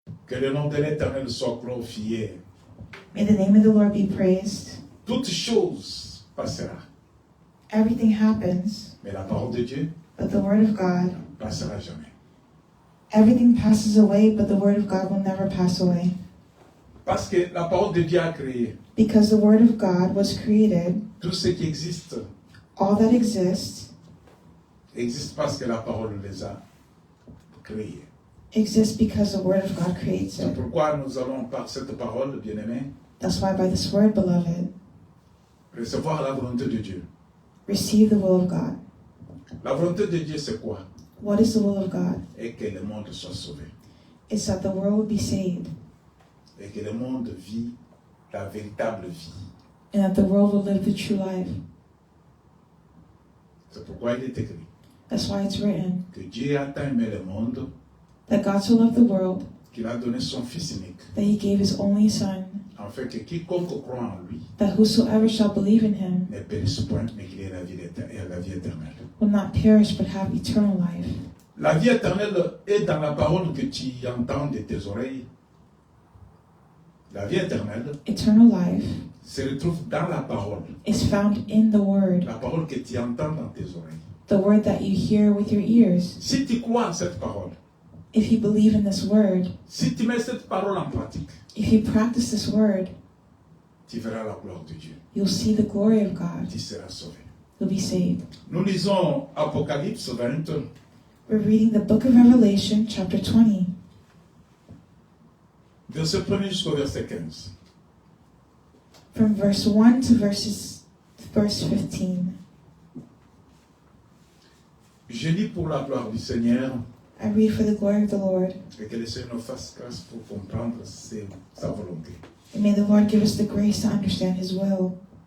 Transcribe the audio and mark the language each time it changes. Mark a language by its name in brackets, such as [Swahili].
[French] Que le nom de l'Éternel soit glorifié. [English] May the name of the Lord be praised. [French] Toute chose passera. [English] Everything happens, [French] Mais la parole de Dieu [English] but the word of God, [French] ne passera jamais. [English] everything passes away, but the word of God will never pass away. [French] Parce que la parole de Dieu a créé [English] Because the word of God was created, [French] tout ce qui existe. [English] all that exists [French] Existe parce que la parole les a créés. [English] exists because the word of God creates [French] C'est [English] it. [French] pourquoi nous allons par cette parole, bien-aimés, [English] That's why by this word, beloved, [French] recevoir la volonté de Dieu. [English] receive the will of God. [French] La volonté de Dieu, c'est quoi? [English] What is the will of God? [French] Et que le monde soit sauvé. [English] It's that the world will be saved, [French] Et que le monde vit la véritable vie. [English] and that the world will live the true life. [French] C'est pourquoi il est écrit [English] That's why it's written [French] que Dieu a tant aimé le monde [English] that God so loved the world [French] qu'il a donné son Fils unique, [English] that he gave his only Son, [French] afin que quiconque croit en lui [English] that whosoever shall believe in him [French] ne périsse point, mais qu'il ait la vie éternelle. [English] will not perish but have eternal life. [French] La vie éternelle est dans la parole que tu entends de tes oreilles. La vie éternelle [English] Eternal life [French] se retrouve dans la parole. [English] is found in the word, [French] La parole que tu entends dans tes oreilles. [English] the word that you hear with your ears. [French] Si tu crois en cette parole, [English] If you believe in this word, [French] si tu mets cette parole en pratique, [English] if you practice this word, [French] tu verras la gloire de Dieu. [English] you'll see the glory of God. [French] Tu seras sauvé. [English] You'll be saved. [French] Nous lisons Apocalypse 20, [English] We're reading the book of Revelation, chapter 20, [French] verset 1 jusqu'au verset 15. [English] from verse 1 to verse 15. [French] Je lis pour la gloire du Seigneur [English] I read for the glory of the Lord, [French] et que le Seigneur nous fasse grâce pour comprendre sa volonté. [English] and may the Lord give us the grace to understand His will.